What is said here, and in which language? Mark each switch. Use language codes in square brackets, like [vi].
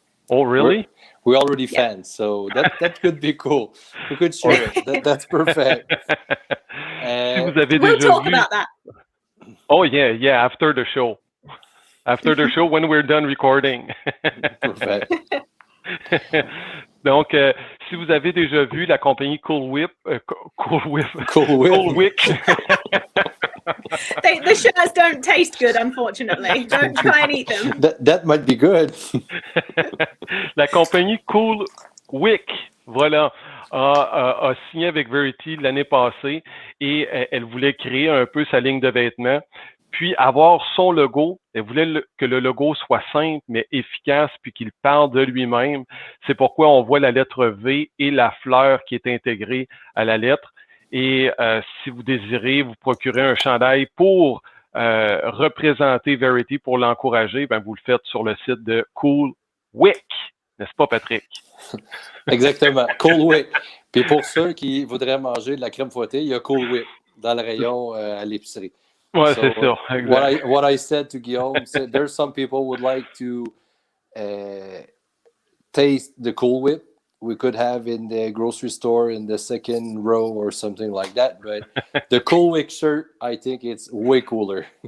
[en] Oh, really? We're already fans, so that could be cool. We could share it. That's perfect. We'll talk about that. Oh, yeah, after the show. After the show, when we're done recording. Perfect. [fr] Donc, si vous avez déjà vu la compagnie Coolwick. [en] The shirts don't taste good, unfortunately. Don't try and eat them. That might be good. [fr] La compagnie Coolwick, voilà, a signé avec Verity l'année passée et elle voulait créer un peu sa ligne de vêtements. Puis avoir son logo, elle voulait que le logo soit simple mais efficace puis qu'il parle de lui-même. C'est pourquoi on voit la lettre V et la fleur qui est intégrée à la lettre. Et si vous désirez vous procurer un chandail pour représenter Verity, pour l'encourager, ben vous le faites sur le site de Coolwick, n'est-ce pas, Patrick? Exactement, Coolwick. Puis pour ceux qui voudraient manger de la crème fouettée, il y a Coolwick dans le rayon à l'épicerie. Ouais, c'est sûr. Exact. [en] What I said to Guillaume, said there's some people would like to taste the Cool Whip. We could have in the grocery store in the second row or something like that. But the Cool Whip shirt, I think it's way cooler.